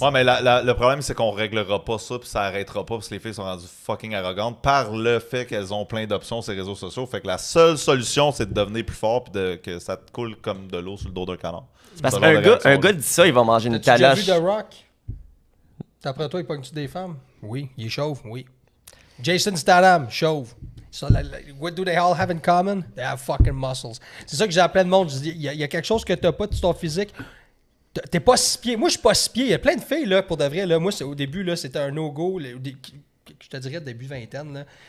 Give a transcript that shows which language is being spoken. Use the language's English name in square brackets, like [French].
[French] Ouais, mais le problème, c'est qu'on réglera pas ça, puis ça arrêtera pas, parce que les filles sont rendues fucking arrogantes par le fait qu'elles ont plein d'options sur les réseaux sociaux. Fait que la seule solution, c'est de devenir plus fort, puis que ça te coule comme de l'eau sur le dos d'un canon. C'est parce qu'un gars dit ça, il va manger une T'as-tu déjà taloche. vu The Rock? D'après toi, il pogne-tu des femmes? Oui. Il est chauve? Oui. Jason Statham, chauve. [English] So, what do they all have in common? They have fucking muscles. [French] C'est ça que j'ai appelé de monde. Je dis, il y a quelque chose que t'as pas de ton physique. T'es pas 6 pieds. Moi, je suis pas 6 pieds. Il y a plein de filles, là, pour de vrai. Là. Moi, au début, là, c'était un no-go. Je te dirais début vingtaine. Là.